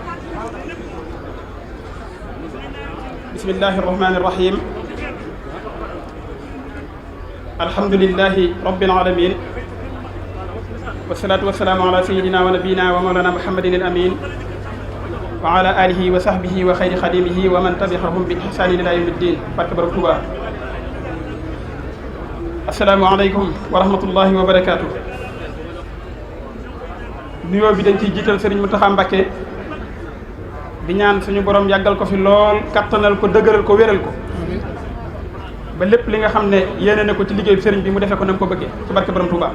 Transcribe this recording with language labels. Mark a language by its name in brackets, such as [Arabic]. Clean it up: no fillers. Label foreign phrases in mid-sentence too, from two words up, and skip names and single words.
[Arabic] بسم الله الرحمن الرحيم. الحمد لله رب العالمين، والصلاة والسلام على سيدنا ونبينا ومولانا محمد الأمين وعلى آله وصحبه وخير خديمه ومن تبعهم بإحسان إلى يوم الدين. [Wolof] barke Borom Tuuba. [Arabic] السلام عليكم ورحمة الله وبركاته. [Wolof] nuyoo bi dañ ciy jiital Sëriñ Muntaxa Mbàkke di ñaan suñu borom yàggal ko fi lool, kattanal ko, dëgëral ko, wéral ko ba lépp li nga xam ne yéene na ko ci liggéey sëriñ bi mu defee ko na mu ko bëggee ci barke Borom Tuuba.